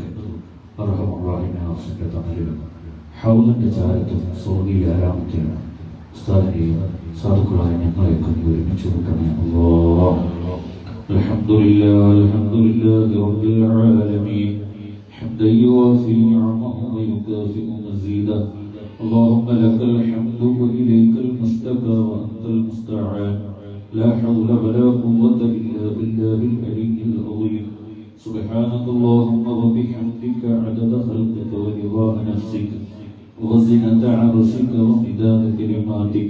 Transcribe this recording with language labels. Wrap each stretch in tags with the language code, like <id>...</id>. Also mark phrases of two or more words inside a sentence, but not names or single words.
<ml>അർഹമുറാഹിമെ ആവശ്യത്തെ തണലിലും ഹൗലിൻ്റെ ചാരത്തും സ്വർഗീയ ആരാമത്തിലും ഉസ്താദിനെയും സാധുക്കളായ ഞങ്ങളെയൊക്കെ നീ ഒരുമിച്ച് കൂട്ടണേ അല്ലാഹ്.</ml> <ar>الحمد لله رب العالمين حمدا يوافي نعمه ويكافئ مزيده. اللهم لك الحمد وإليك المشتكى وأنت المستعان. لا حول ولا قوة إلا بالله العلي العظيم. سبحانك اللهم وبحمدك عدد خلقك ورضا نفسك وزنة عرشك ومداد كلماتك.</ar>